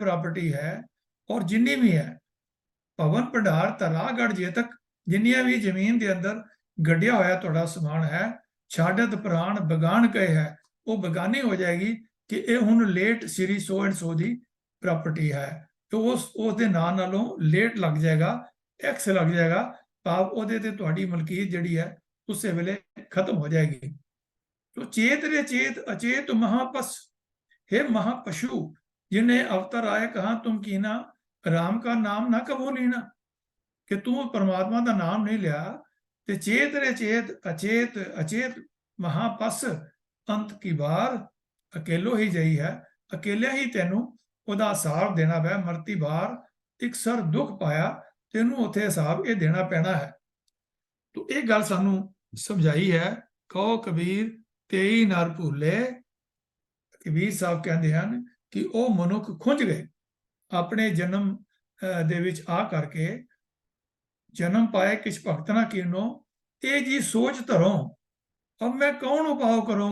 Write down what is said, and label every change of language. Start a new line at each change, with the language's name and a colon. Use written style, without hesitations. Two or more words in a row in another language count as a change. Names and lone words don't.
Punjabi: ਪ੍ਰਾਪਰਟੀ ਹੈ, ਔਰ ਜਿੰਨੀ ਵੀ ਹੈ, ਭਵਨ ਭੰਡਾਰ ਧਰਾ ਗੜ ਜੇ ਤੱਕ, ਜਿੰਨੀਆਂ ਵੀ ਜ਼ਮੀਨ ਦੇ ਅੰਦਰ ਗੱਡਿਆ ਹੋਇਆ ਤੁਹਾਡਾ ਸਮਾਨ ਹੈ, ਛਾਡਤ ਪ੍ਰਾਣ ਬਗਾਨ ਕਹੇ ਹੈ, ਉਹ ਬਗਾਨੀ ਹੋ ਜਾਏਗੀ ਕਿ ਇਹ ਹੁਣ ਲੇਟ ਸ੍ਰੀ
English: so and so
Punjabi: ਦੀ ਪ੍ਰਾਪਰਟੀ ਹੈ, ਤੇ ਉਸ ਦੇ ਨਾਂ ਨਾਲੋਂ ਲੇਟ ਲੱਗ ਜਾਏਗਾ, ਐਕਸ ਲੱਗ ਜਾਏਗਾ, ਭਾਵ ਉਹਦੇ ਤੇ ਤੁਹਾਡੀ ਮਲਕੀਅਤ ਜਿਹੜੀ ਹੈ ਉਸੇ ਵੇਲੇ ਖਤਮ ਹੋ ਜਾਏਗੀ।
Hindi: तो चेत रे चेत अचेत महापस, हे महापशु, जिन्हें अवतार आए कहा तुम कीना, राम का नाम ना कबो लीना, कि तू परमात्मा का नाम नहीं लिया, ते चेत रे चेत अचेत अचेत महापस, अंत की बार अकेलो ही जई है, अकेले ही तेनू
Punjabi: ਉਹਦਾ ਹਿਸਾਬ ਦੇਣਾ ਪੈ, ਮਰਤੀ ਬਾਰ ਇੱਕ ਸਰ ਦੁੱਖ ਪਾਇਆ, ਤੈਨੂੰ ਉੱਥੇ ਹਿਸਾਬ ਇਹ ਦੇਣਾ ਪੈਣਾ ਹੈ। ਤੋ ਇਹ ਗੱਲ ਸਾਨੂੰ ਸਮਝਾਈ ਹੈ। ਕਹੋ ਕਬੀਰ ਤੇਈ ਨਰ ਭੁੱਲੇ, ਕਬੀਰ ਸਾਹਿਬ ਕਹਿੰਦੇ ਹਨ ਕਿ ਉਹ ਮਨੁੱਖ ਖੁੰਝ ਗਏ ਆਪਣੇ ਜਨਮ ਦੇ ਵਿੱਚ ਆ ਕਰਕੇ, ਜਨਮ ਪਾਏ ਕਿਛ ਭਗਤ ਨਾ ਕੀਨੋ, ਇਹ ਜੀ ਸੋਚ ਧਰੋ, ਅਬ ਮੈਂ ਕੌਣ ਉਪਾਅ ਕਰੂੰ।